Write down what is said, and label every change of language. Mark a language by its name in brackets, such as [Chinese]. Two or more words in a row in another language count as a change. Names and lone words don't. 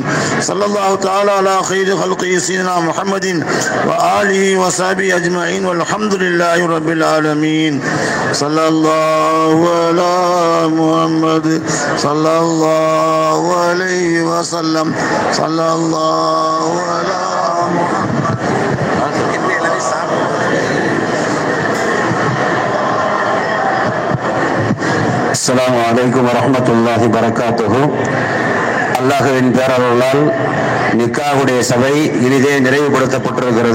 [Arabic] صلى الله تعالى على خير خلقه سيدنا محمد وآله وصحبه أجمعين والحمد لله رب العالمين. صلى الله على محمد صلى الله عليه وسلم صلى الله على محمد. السلام عليكم ورحمة الله وبركاته. [Tamil] அல்லாஹ்வின் பேரருளால் நிக்காஹுடைய சபை இனிதே நிறைவுபடுத்தப்பட்டிருக்கிறது.